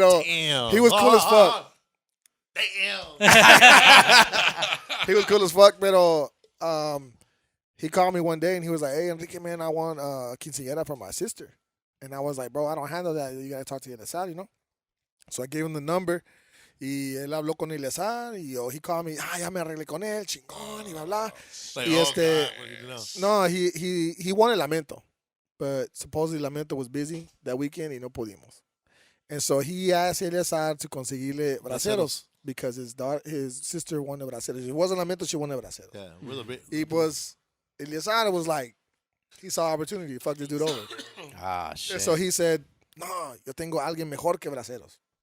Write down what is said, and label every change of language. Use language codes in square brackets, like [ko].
[en] Damn. he was cool as fuck. He was cool as fuck, but he called me one day and he was like, "Hey, Enrique, man, I want a quinceañera for my sister." And I was like, "Bro, I don't handle that. You gotta talk to Eleazar, you know." So I gave him the number. [es] Y él habló con Eleazar y [en] he called me, [es] ya me arreglé con él, chingón, y bla, bla. [en] Like, [es] Y [en] oh, God, what did you know? No, he wanted Lamento, but supposedly Lamento was busy that weekend [es] y no pudimos. [en] And so he asked Eleazar to conseguirle braceros because his sister wanted braceros. It wasn't Lamento, she wanted braceros. Yeah, really big. [es] Y pues, [en] Eleazar was like, he saw opportunity to fuck this dude over. Ah, shit. And so he said, no, [es] yo tengo a alguien mejor que braceros.